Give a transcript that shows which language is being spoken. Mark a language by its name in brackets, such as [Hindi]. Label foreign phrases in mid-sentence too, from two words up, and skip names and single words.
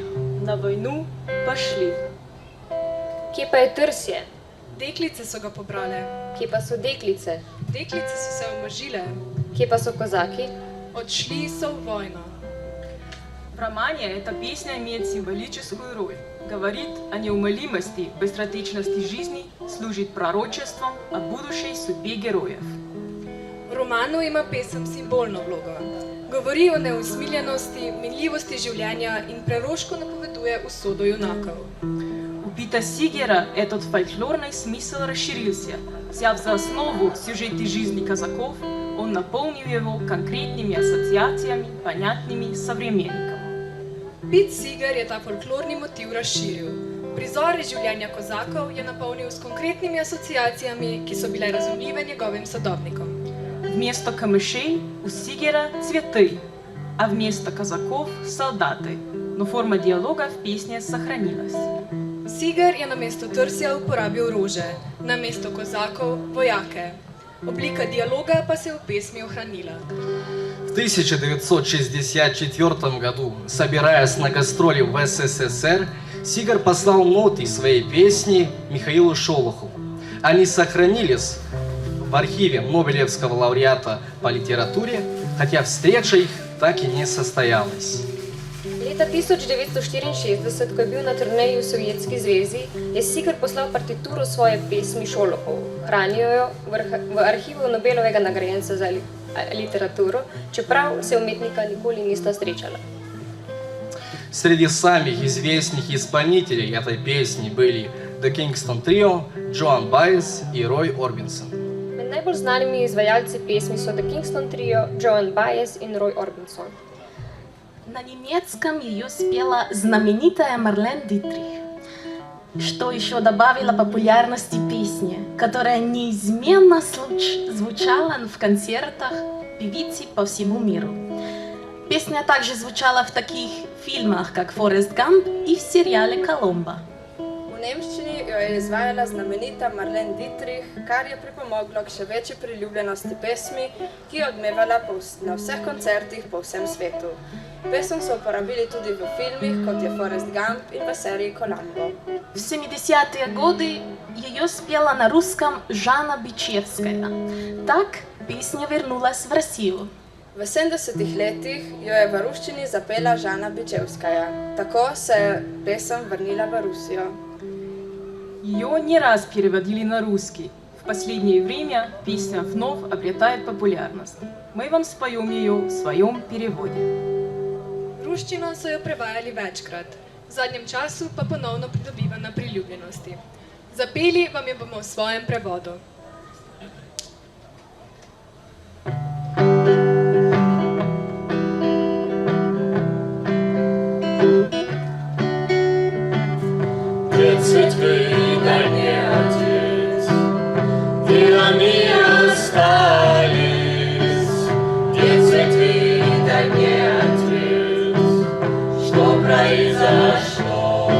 [Russian] на войну пошли. [Slovenian] Kje pa je Trsje? Deklice so ga pobrale. Kje pa so deklice? Deklice so se omožile. Kje pa so kozaki? Odšli so v vojno. [Russian] В романе эта песня имеет символическую роль. Говорит о неумолимости, быстротечности жизни, служит пророчеством о будущей судьбе героев. [Slovenian] V romanu ima pesem simbolno vlogo. Govori o neusmiljenosti, minljivosti življenja in preroško napoveduje usodo junakov. [Russian] У Пита Сигера этот фольклорный смысл расширился. Взяв за основу сюжеты жизни казаков, он наполнил его конкретными ассоциациями, понятными современникам. [Slovenian] Pete Seeger je ta folklorni motiv razširil. Prizore življenja kozakov je napolnil s konkretnimi asociacijami, ki so bile razumljive njegovim sodobnikom. [Russian] Вместо камышей у Сигера цветы, а вместо казаков солдаты. Но форма диалога в песне сохранилась. [Slovenian] Seeger je namesto trsja uporabil rože, namesto kozakov vojake. Oblika dialoga pa se je v pesmi ohranila. [Russian] В 1964 году, собираясь на гастроли в СССР, Сигар послал ноты своей песни Михаилу Шолохову. Они сохранились в архиве Нобелевского лауреата по литературе, хотя встреча их так и не состоялась. [Slovenian] Leta 1964, ko je bil na turneji v Sovjetski zvezi, je Siger poslal partituro svoje pesmi Šolohov. Hranijo jo v arhivu Nobelovega nagrajenca za literaturo, čeprav se umetnika nikoli nista srečala. [Russian] Среди самых известных исполнителей этой песни были The Kingston Trio, Joan Baez и Roy Orbison. [Slovenian] Med najbolj znanimi izvajalci pesmi so The Kingston Trio, Joan Baez in Roy Orbison. [Russian] На немецком ее спела знаменитая Марлен Дитрих, что еще добавило популярности песне, которая неизменно звучала в концертах певицы по всему миру. Песня также звучала в таких фильмах, как «Форест Гамп» и в сериале «Коломбо». [Slovenian] V nemščini jo je izvajala znamenita Marlene Dietrich, kar je pripomoglo k še večji priljubljenosti pesmi, ki je odmevala na vseh koncertih po vsem svetu. Pesem so uporabili tudi v filmih, kot je Forrest Gump in v seriji Columbo. [Russian] В 70-е годы ее спела на русском Жанна Бичевская. Так песня вернулась в Россию. [Slovenian] V 70-ih letih jo je v ruščini zapela Žana Bičevskaja. Tako se je pesem vrnila v Rusijo. [Russian] Ее не раз переводили на русский. В последнее время песня вновь обретает популярность. Мы вам споем ее в своем переводе. [Slovenian] V ruščino so jo prevajali večkrat, v zadnjem času pa ponovno pridobiva na priljubljenosti. Zapeli vam jo bomo v svojem prevodu. [Russian] Где цветы, да не ответ, где они остались, где цветы, да не ответ, что произошло,